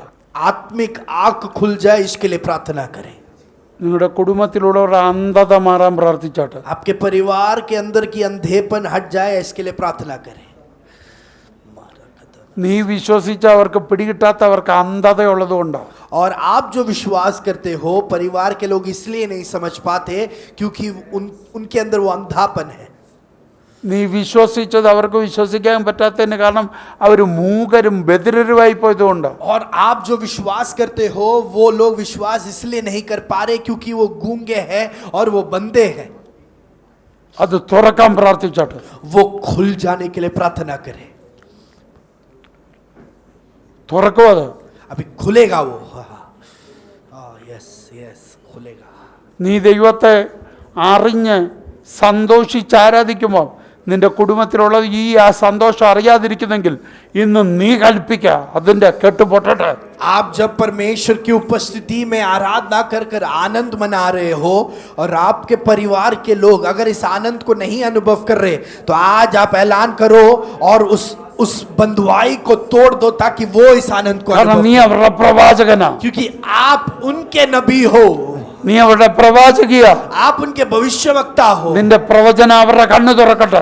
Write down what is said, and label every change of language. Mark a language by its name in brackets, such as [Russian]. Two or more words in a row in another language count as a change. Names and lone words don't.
[Hindi] आत्मिक आंख खुल जाए, इसके लिए प्रार्थना करें. [Malayalam] നിങ്ങളുടെ കുടുംബത്തിലുള്ളവരുടെ അന്ധത മാറാൻ പ്രാർത്ഥിച്ചാട്ടെ. [Hindi] आपके परिवार के अंदर की अंधेपन हट जाए, इसके लिए प्रार्थना करें. [Malayalam] നീ വിശ്വസിച്ച അവർക്ക് പിടികിട്ടാത്ത അവർക്ക് അന്ധതയുള്ളതുകൊണ്ടാണ്. [Hindi] और आप जो विश्वास करते हो, परिवार के लोग इसलिए नहीं समझ पाते क्योंकि उनके अंदर वो अंधापन है. [Malayalam] നീ വിശ്വസിച്ചത് അവർക്ക് വിശ്വസിക്കാൻ പറ്റാത്തതിന് കാരണം അവർ മൂകരും ബധിരരുമായി പോയതുകൊണ്ട്. [Hindi] और आप जो विश्वास करते हो, वो लोग विश्वास इसलिए नहीं कर पा रहे क्योंकि वो गूंगे हैं और वो बंदे हैं. [Malayalam] അത് തുറക്കാൻ പ്രാർത്ഥിച്ചാട്ടെ. [Hindi] वो खुल जाने के लिए प्रार्थना करें. [Malayalam] തുറക്കും അത്. [Hindi] अभी खुलेगा वो. [English] yes yes, [Hindi] खुलेगा. [Malayalam] നീ ദൈവത്തെ അറിഞ്ഞ് സന്തോഷിച്ച് ആരാധിക്കുമ്പോൾ നിന്റെ കുടുംബത്തിലുള്ളത് ഈ ആ സന്തോഷം അറിയാതിരിക്കുന്നെങ്കിൽ ഇന്ന് നീ കൽപ്പിക്കുക അതിൻ്റെ കെട്ടുപൊട്ടട്ടെ. [Hindi] आप जब परमेश्वर की उपस्थिति में आराधना कर कर आनंद मना रहे हो और आपके परिवार के लोग अगर इस आनंद को नहीं अनुभव कर रहे, तो आज आप ऐलान करो और उस बंधुआई को तोड़ दो ताकि वो इस आनंद को [Malayalam] കാരണം [Hindi] अनुभव [Malayalam] നീ അവരുടെ പ്രവാചകനാ, [Hindi] क्योंकि आप उनके नबी हो, [Malayalam] നീ അവരുടെ പ്രവാചകിയാ. [Hindi] आप उनके भविष्यवक्ता हो. [Malayalam] നിന്റെ പ്രവചനം അവരുടെ കണ്ണു തുറക്കട്ടെ.